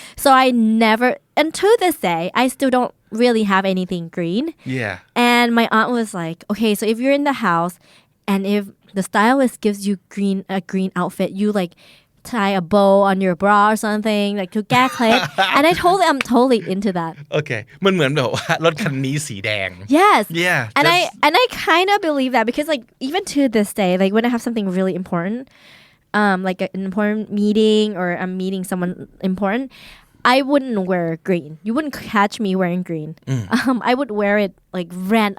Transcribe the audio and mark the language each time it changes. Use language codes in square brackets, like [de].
[en] So I never, and to this day, I still don't really have anything green. Yeah. And my aunt was like, okay, so if you're in the house and if the stylist gives you a green outfit, you like tie a bow on your bra or something like to get click. And I told her I'm totally into that. Okay. [th] มันเหมือนแบบว่ารถคันนี้สีแดง [en] Yes. Yeah. And I kind of believe that because like even to this day, like when I have something really important, like an important meeting or I'm meeting someone important, I wouldn't wear green. You wouldn't catch me wearing green. I would wear it like red.